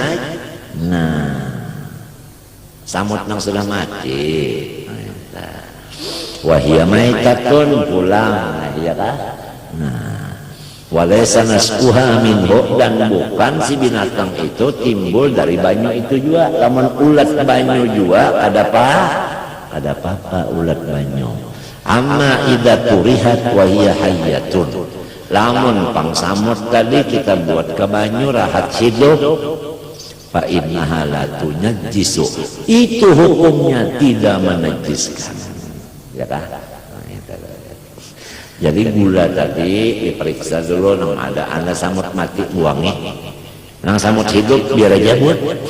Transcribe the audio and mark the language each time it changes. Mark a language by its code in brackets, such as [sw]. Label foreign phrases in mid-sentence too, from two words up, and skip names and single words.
[bjn] Nah, samut nang sudah mati [ar] وهي ميتة [bjn] pulang, ya kan? Nah, [ar] وليس نشوؤها منه, [bjn] dan bukan si binatang itu timbul dari banyu itu juga. Lamun ulat banyu juga ada apa ulat banyu. [ar] أما إذا طرحت وهي حية. [bjn] Lamun pangsamut tadi kita buat ke banyu rahat hidup, [ar] فإنها لا تنجس. [id] Itu hukumnya tidak menajiskan. Ya kan? [bjn] Jadi gula tadi diperiksa dulu, nang ada samut mati buangnya, nang samut hidup biar aja buat.